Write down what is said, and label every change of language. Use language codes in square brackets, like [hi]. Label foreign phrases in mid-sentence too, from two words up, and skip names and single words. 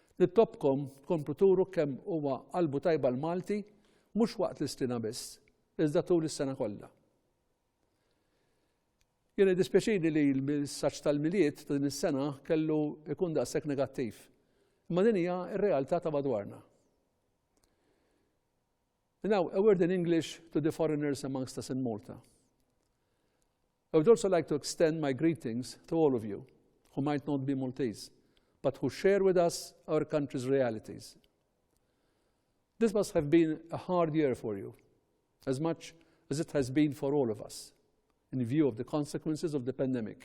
[mt] Nittobkom tkomplu turu kemm huwa qalbu tajba l-Malti mhux waqt l-istina biss, iżda tul is-sena kollha. Jien dispjaċini li l-messaġġ tal-miliet ta' din is-sena kellu jkun daqshekk negattiv. Imma din hija r-realtà ta' madwarna. [en] Now, a word in English to the foreigners amongst us in Malta. I would also like to extend my greetings to all of you who might not be Maltese, but who share with us our country's realities. This must have been a hard year for you, as much as it has been for all of us, in view of the consequences of the pandemic.